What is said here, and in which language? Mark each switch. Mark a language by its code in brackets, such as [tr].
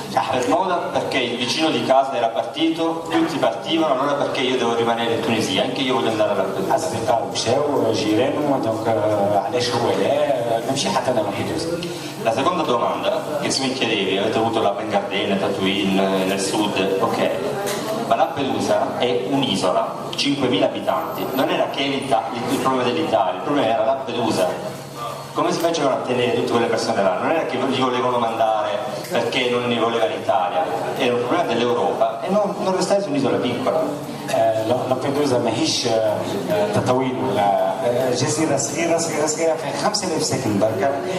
[it] Per moda perché il vicino di casa era partito, tutti partivano, allora perché io devo rimanere in Tunisia, anche io voglio andare a Lampedusa. [ar] اصدقاء مشاو جيرانه دونك علاش هو لا نمشي حتى انا لامبيدوزا. [it] La seconda domanda che si mi chiedevi, avete avuto la Bengardena, Tatuin nel sud, ok, ma Lampedusa è un'isola, 5.000 abitanti, non era che il problema dell'Italia, il problema era Lampedusa. Come si facevano a tenere tutte quelle persone là? Non era che li volevano mandare perché non ne voleva l'Italia, era un problema dell'Europa e non restare su un'isola piccola. [ar] لامبيدوزا ماهيش تطويل ولا جزيره صغيره صغيره فيها 5000 ساكن بركه.